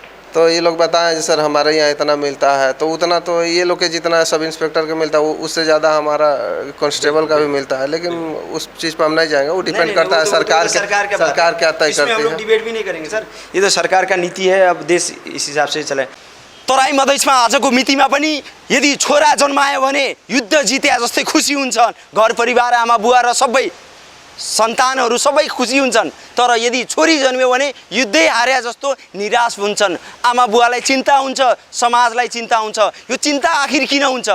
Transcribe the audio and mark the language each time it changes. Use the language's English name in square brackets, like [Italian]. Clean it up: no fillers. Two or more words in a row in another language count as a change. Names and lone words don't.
[Hindi] तो ये लोग बताएं सर हमारे यहाँ इतना मिलता है, तो उतना तो ये लोग के जितना [English] sub inspector [Hindi] के मिलता है उससे ज़्यादा हमारा कांस्टेबल का भी मिलता है, लेकिन उस चीज़ पर हम नहीं जाएंगे। वो डिपेंड करता है सरकार क्या तय करती है। डिबेट भी नहीं करेंगे सर, ये तो सरकार का नीति है, अब देश इस हिसाब से चले। [Nepali] तराई मधेसमा आजको मितिमा पनि यदि छोरा जन्मायो भने युद्ध जिते जस्तै खुसी हुन्छन्, घर परिवार आमा बुवा र सबै सन्तानहरू सबै खुसी हुन्छन्। तर यदि छोरी जन्मियो भने युद्धै हारे जस्तो निराश हुन्छन्। आमा बुवालाई चिन्ता हुन्छ, समाजलाई चिन्ता हुन्छ। यो चिन्ता आखिर किन हुन्छ?